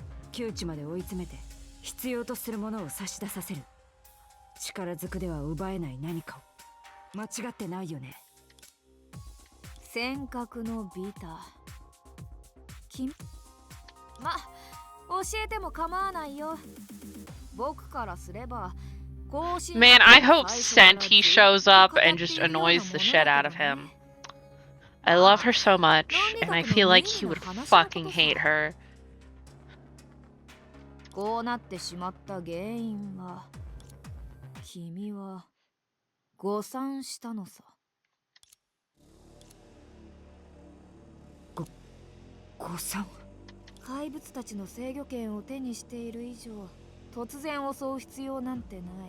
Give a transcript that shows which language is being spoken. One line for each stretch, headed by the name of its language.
Japanese: 窮地まで追い詰めて必要とするものを差し出させる。力ずくでは奪えない何かを。間違ってないよね。尖閣のビタ。ま、教えても構わないよ。僕からすれば、
English: Man, I hope Scent he shows up and just annoys the shit out of him. I love her so much, and I feel like he would fucking hate her.
Japanese: こうなってしまった原因は、君は誤算したのさ。誤算？怪物たちの制御権を手にしている以上、突然襲う必要なんてない。